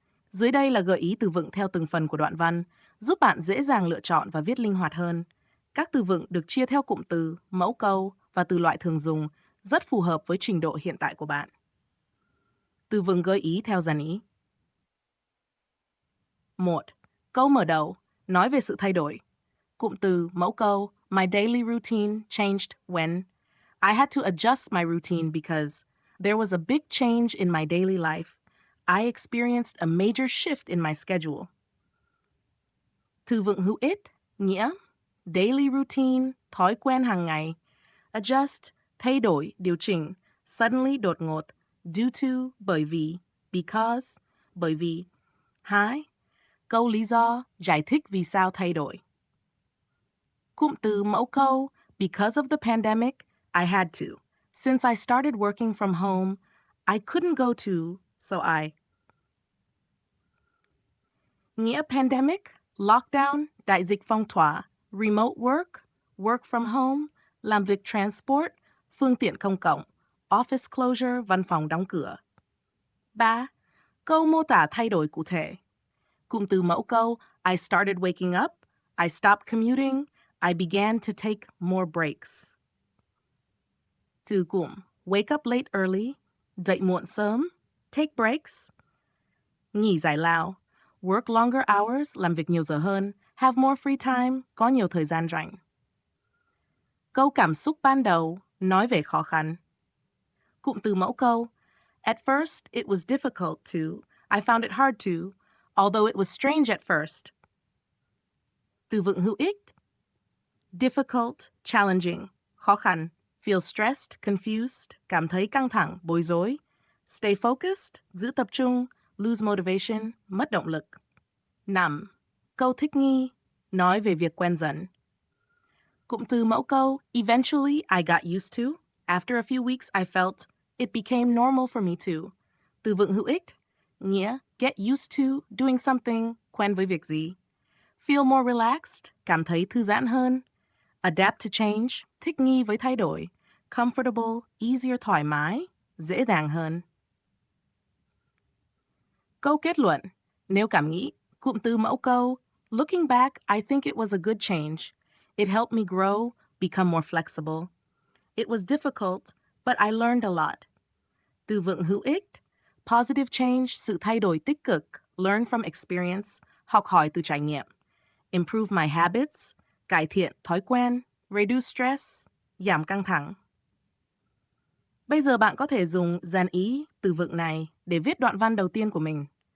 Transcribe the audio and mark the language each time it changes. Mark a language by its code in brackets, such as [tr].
[vi] Dưới đây là gợi ý từ vựng theo từng phần của đoạn văn, giúp bạn dễ dàng lựa chọn và viết linh hoạt hơn. Các từ vựng được chia theo cụm từ, mẫu câu và từ loại thường dùng, rất phù hợp với trình độ hiện tại của bạn. Từ vựng gợi ý theo dàn ý. 1. Câu mở đầu, nói về sự thay đổi. Cụm từ, mẫu câu, [en] my daily routine changed when I had to adjust my routine because there was a big change in my daily life. I experienced a major shift in my schedule. [vi] Từ vựng hữu ích, nghĩa, daily routine, thói quen hàng ngày. Adjust, thay đổi, điều chỉnh. Suddenly, đột ngột. Due to, bởi vì. Because, bởi vì. 2. Câu lý do, giải thích vì sao thay đổi. Cụm từ mẫu câu, [en] because of the pandemic, I had to. Since I started working from home, I couldn't go to, so I. [vi] Nghĩa pandemic, lockdown, đại dịch phong tỏa, [en] remote work, work from home, [vi] làm việc transport, phương tiện công cộng, office closure, văn phòng đóng cửa. 3. Câu mô tả thay đổi cụ thể. Cụm từ mẫu câu, [en] I started waking up, I stopped commuting, I began to take more breaks. Từ cụm, wake up late early, [vi] dậy muộn sớm, [en] take breaks. [vi] Nghỉ giải lao, [en] work longer hours, [vi] làm việc nhiều giờ hơn, [en] have more free time, [vi] có nhiều thời gian rảnh. Câu cảm xúc ban đầu, nói về khó khăn. Cụm từ mẫu câu, [en] at first it was difficult to, I found it hard to, although it was strange at first. [vi] Từ vựng hữu ích, difficult, challenging, khó khăn, [en] feel stressed, confused, [vi] cảm thấy căng thẳng, bối rối, [en] stay focused, [vi] giữ tập trung, [en] lose motivation, [vi] mất động lực. 5. Câu thích nghi, nói về việc quen dần. Cụm từ mẫu câu, [en] eventually I got used to. After a few weeks I felt it became normal for me too. [vi] Từ vựng hữu ích, nghĩa [en] get used to, doing something, [vi] quen với việc gì. [en] Feel more relaxed, [vi] cảm thấy thư giãn hơn. [en] Adapt to change, [vi] thích nghi với thay đổi. Comfortable, easier, thoải mái, dễ dàng hơn. Câu kết luận, nếu cảm nghĩ, cụm từ mẫu câu, [en] looking back, I think it was a good change. It helped me grow, become more flexible. It was difficult, but I learned a lot. [vi] Từ vựng hữu ích, [en] positive change, [vi] sự thay đổi tích cực, [en] learn from experience, [vi] học hỏi từ trải nghiệm. [en] Improve my habits, [vi] cải thiện thói quen, [en] reduce stress, [vi] giảm căng thẳng. Bây giờ bạn có thể dùng dàn ý từ vựng này để viết đoạn văn đầu tiên của mình.